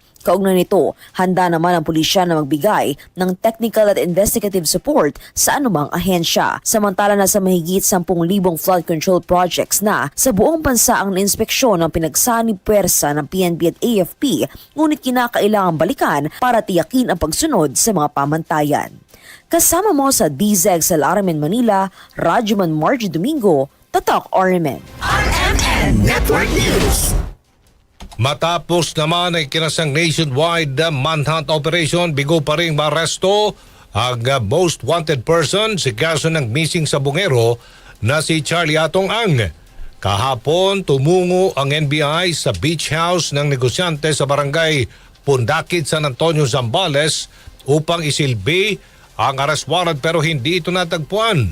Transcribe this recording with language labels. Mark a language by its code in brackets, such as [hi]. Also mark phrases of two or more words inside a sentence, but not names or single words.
[tl] Kaugnay nito, handa naman ang pulisya na magbigay ng technical at [en] investigative support [tl] sa anumang ahensya. Samantala na sa mahigit 10,000 [en] flood control projects [tl] na sa buong bansa ang inspeksyon ng pinagsanib puwersa ng PNP at AFP, ngunit kinakailangan balikan para tiyakin ang pagsunod sa mga pamantayan. Kasama mo sa DZXL RMN Manila, Radyoman Marjo Domingo, Tatak RMN. RMN Network News. Matapos naman ay kinasang [en] nationwide manhunt operation, [tl] bigo pa rin maaresto ang [en] most wanted person [tl] sa kaso ng missing sa Bungero na si Charlie Atong Ang. Kahapon, tumungo ang NBI sa beach house ng negosyante sa barangay Pundakit, San Antonio, Zambales upang isilbi ang arrest warrant pero hindi ito natagpuan.